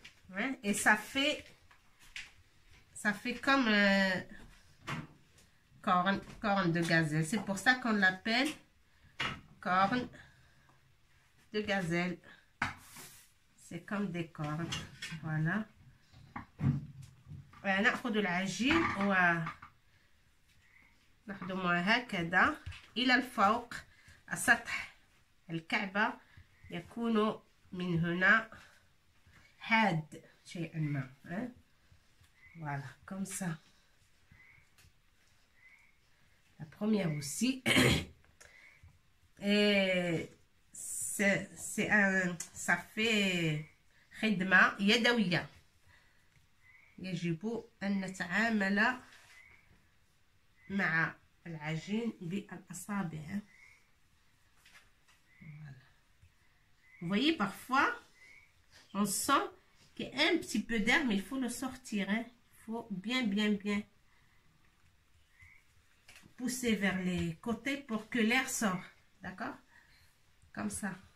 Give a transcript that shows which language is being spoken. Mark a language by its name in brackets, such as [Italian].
[French] Ouais, et ça fait comme corne de gazelle. C'est pour ça qu'on l'appelle corne de gazelle. C'est comme des cornes. Voilà. [Arabic] ونأخذ العجين ونخدمها هكذا إلى الفوق. سطح الكعبة يكون من هنا حاد شيئا ما. [French] Voilà, comme ça. La première aussi. Et ça fait [Arabic] خدمة يدوية. يجب أن نتعامل مع العجين بالأصابع. [French] Voilà. Vous voyez, parfois, on sent qu'il y a un petit peu d'air, mais il faut le sortir. Il faut bien pousser vers les côtés pour que l'air sorte. D'accord? Comme ça.